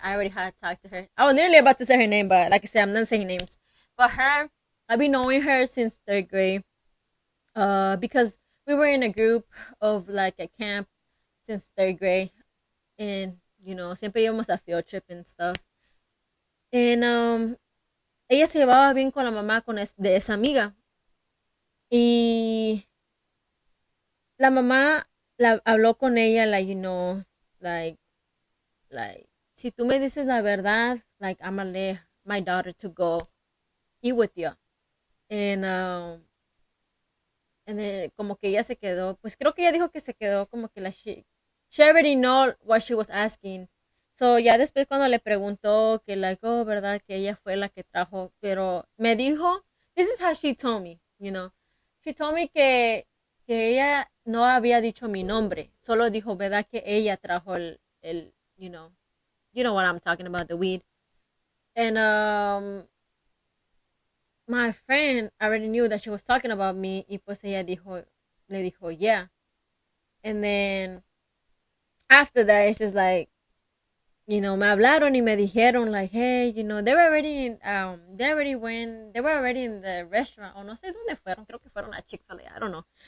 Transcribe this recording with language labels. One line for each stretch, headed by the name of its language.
English: I already had talked to her. I was literally about to say her name, but like I said, I'm not saying names. But her, I've been knowing her since third grade. Because we were in a group of like a camp since third grade, and
Spanish: siempre íbamos a
English: field trip and stuff. And
Spanish: ella se llevaba bien con la mamá de esa amiga. Y la mamá habló con ella,
English: like, like,
Spanish: si tú me dices la verdad, like,
English: I'm gonna let my daughter to go eat with you. And,
Spanish: como que ella se quedó, pues creo que ella dijo que se quedó como que
English: she already know what she was asking. So,
Spanish: ya después cuando le preguntó que,
English: like, oh,
Spanish: ¿verdad? Que ella fue la que trajo, pero me dijo,
English: this is how she told me,
Spanish: She told me que ella no había dicho mi nombre, solo dijo, ¿verdad? Que ella trajo el
English: you know what I'm talking about, the weed. And, my friend already knew that she was talking about me,
Spanish: y pues ella le dijo,
English: yeah. And then, after that, it's just like,
Spanish: me hablaron y me dijeron
English: like, hey, they were already they were already in the restaurant,
Spanish: o no sé dónde fueron, creo que fueron a
English: Chick-fil-A, I don't know.